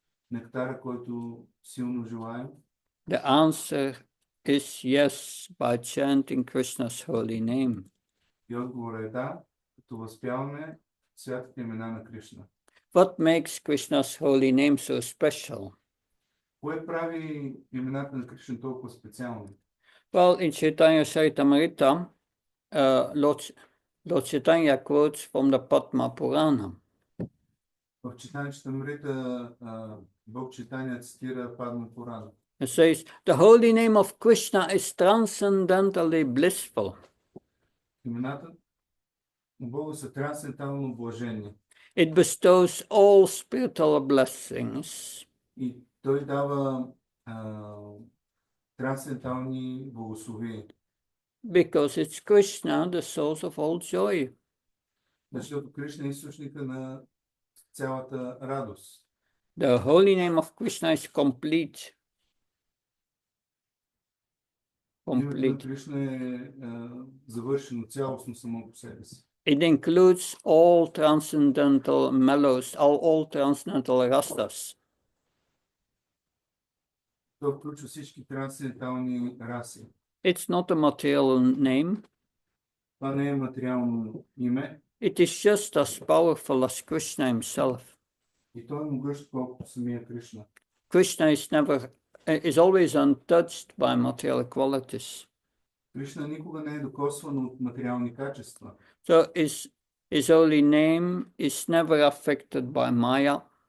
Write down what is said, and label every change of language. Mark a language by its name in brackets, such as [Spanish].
[Bulgarian] нектара, който силно желаем? [English] The answer is yes, by chanting Krishna's holy name. [Bulgarian] И отговор е да, като възпяваме святите имена на Кришна. [English] What makes Krishna's holy name so special? [Bulgarian] Кое прави имената на Кришна толкова специални? [English] Well, in Chaitanya Charitamrita, Lord Chaitanya quotes from the Padma Purana. [Bulgarian] В Читания Читамрита Бог Читания цитира Падма Пурана. [English] It says, the holy name of Krishna is transcendently blissful. [Bulgarian] Имената на Бога са трансцендентално блажени. [English] It bestows all spiritual blessings. [Bulgarian] И той дава трансцендентални благословения. [English] Because it's Krishna, the source of all joy. [Bulgarian] Защото Кришна е източника на цялата радост. [English] The holy name of Krishna is complete. [Bulgarian] Името на Кришна е завършено цялостно само по себе си. [English] It includes all transcendental mellows, all transcendental rasas. [Bulgarian] То включва всички трансцендентални раси. [English] It's not a material name. [Bulgarian] Това не е материално име. [English] It is just as powerful as Krishna himself. [Bulgarian] И той е могъщ колкото самия Кришна. [English] Krishna is always untouched by material qualities. [Bulgarian] Кришна никога не е докосван от материални качества. [English] So his holy name is never affected by Maya.